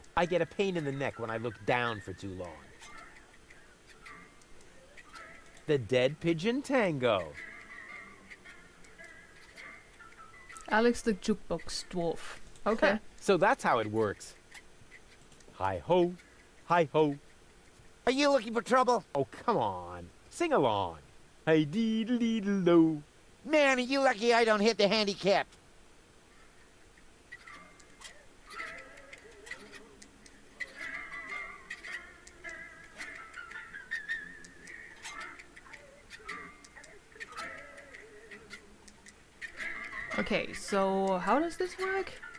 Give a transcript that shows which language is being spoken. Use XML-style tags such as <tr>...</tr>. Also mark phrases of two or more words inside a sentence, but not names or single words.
<en>I get a pain in the neck when I look down for too long. The Dead Pigeon Tango. Alex the jukebox dwarf. Okay. So that's how it works. Hi ho, hi ho. Are you looking for trouble? Oh, come on. Sing along. Hi dee dee lo. Man, are you lucky I don't hit the handicap. Okay, so how does this work?</en>